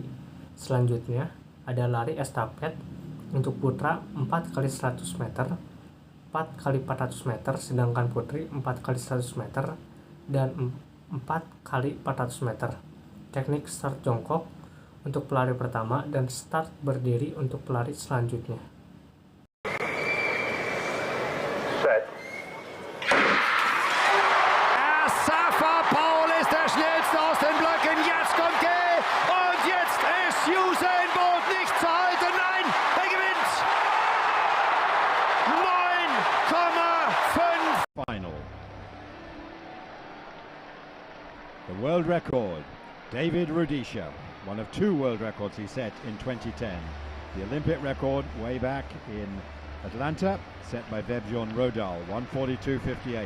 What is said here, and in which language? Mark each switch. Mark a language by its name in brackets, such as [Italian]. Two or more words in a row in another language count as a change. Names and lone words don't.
[Indonesian] Selanjutnya, ada lari estafet untuk putra 4 kali 100 meter, 4 kali 400 meter, sedangkan putri 4 kali 100 meter, dan 4 kali 400 meter. Teknik start jongkok untuk pelari pertama dan start berdiri untuk pelari selanjutnya. [German] Safa Paul ist der schnellste aus den Blöcken. Jetzt kommt er und jetzt ist Usain Bolt nicht zu halten. Nein, er gewinnt 9,5. Final. [English] The world record, David Rudisha, one of 2 world records he set in 2010. The Olympic record way back in Atlanta, set by Vebjorn Rodal, 142.58.